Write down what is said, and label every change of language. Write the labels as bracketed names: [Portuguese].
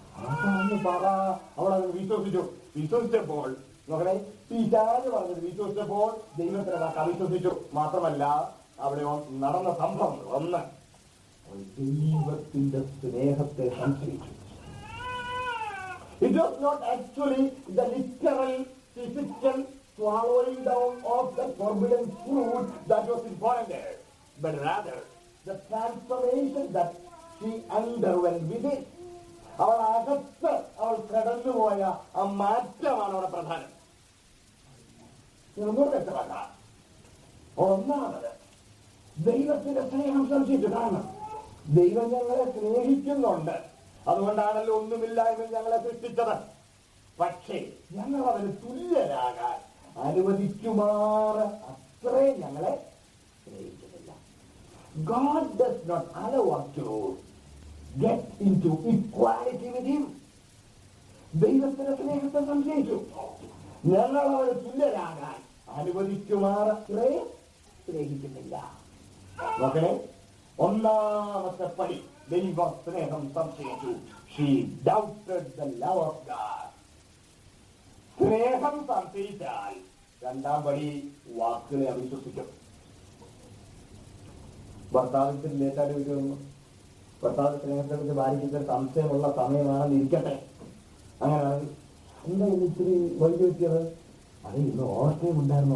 [Malayalam] അതാന്ന് പറ. അവളത് വിശ്വസിച്ചപ്പോൾ നോക്കണേ, പിശാച് പറഞ്ഞത് വിശ്വസിച്ചപ്പോൾ ദൈവത്തിനെ അവിശ്വസിച്ചു. മാത്രമല്ല അവിടെ നടന്ന സംഭവം ഒന്ന്, ദൈവത്തിന്റെ സ്നേഹത്തെ സംശയിച്ചു. [English] It was not actually the literal physical swallowing down of the forbidden fruit that was important there, but rather the transformation that she underwent within. [Malayalam] അവൾ അകത്ത് അവൾ കടന്നുപോയ ആ മാറ്റമാണ് അവിടെ പ്രധാനം. വ്യക്തമല്ല. ഒന്നാമത് ദൈവത്തിന്റെ സ്നേഹം സംശയിച്ചു. കാരണം ദൈവം ഞങ്ങളെ സ്നേഹിക്കുന്നുണ്ട്, അതുകൊണ്ടാണല്ലോ ഒന്നുമില്ലായ്മ ഞങ്ങളെ സൃഷ്ടിച്ചത്. പക്ഷേ ഞങ്ങൾ അവന് തുല്യരാകാൻ അനുവദിക്കുമാറ് അത്രേ ഞങ്ങളെ സ്നേഹിക്കുന്നില്ല. [English] God does not allow us to get into equality with him. [Malayalam] ദൈവത്തിന്റെ സ്നേഹത്തെ സംശയിച്ചു. ഞങ്ങൾ അവന് തുല്യരാകാൻ അനുവദിക്കുമാറ് അത്രേ സ്നേഹിക്കുന്നില്ല. നോക്കണേ, ഒന്നാമത്തെ പടി ദൈവ സ്നേഹം സംശയിച്ചു. [English] She doubted the love of God. [Malayalam] സ്നേഹം സംശയിച്ചാൽ രണ്ടാം പടി വാക്കുകളെ അവിശ്വസിക്കും. ഭർത്താവിന്റെ ലേറ്റായിട്ട് വിളിക്കുന്നു. ഭർത്താവ് സ്നേഹത്തെ കുറിച്ച് ഭാര്യയ്ക്ക് സംശയമുള്ള സമയമാണെന്ന് ഇരിക്കട്ടെ. അങ്ങനെയാണെങ്കിൽ എന്താ ഇന്ന് ഇത്തിരി വൈകി വെച്ചത്? അത് ഇന്ന് ഓവർടൈം ഉണ്ടായിരുന്നു.